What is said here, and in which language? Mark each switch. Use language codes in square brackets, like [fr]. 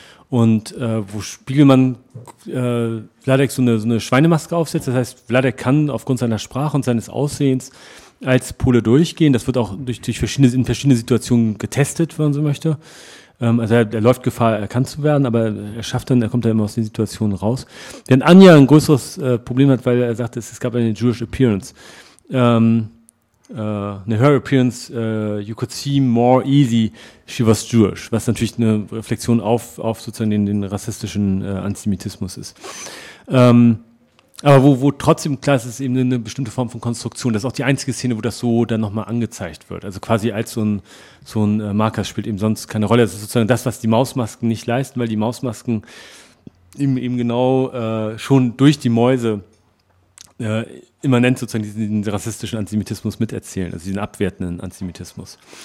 [de] Und wo Spiegelmann Vladek so eine Schweinemaske aufsetzt, das heißt, Vladek kann aufgrund seiner Sprache und seines Aussehens als Pole durchgehen. Das wird auch in verschiedene Situationen getestet, wenn man so möchte. Also er läuft Gefahr, erkannt zu werden, aber er schafft dann, er kommt dann immer aus den Situationen raus. Während Anja ein größeres Problem hat, weil er sagt, es gab eine [en] Jewish Appearance. Her appearance, you could see more easy, she was Jewish. [de] Was natürlich eine Reflexion auf sozusagen den rassistischen Antisemitismus ist. Aber wo trotzdem klar ist, ist eben eine bestimmte Form von Konstruktion. Das ist auch die einzige Szene, wo das so dann nochmal angezeigt wird. Also quasi als so ein Marker spielt eben sonst keine Rolle. Das ist sozusagen das, was die Mausmasken nicht leisten, weil die Mausmasken eben genau schon durch die Mäuse immanent sozusagen diesen rassistischen Antisemitismus miterzählen, also diesen abwertenden Antisemitismus.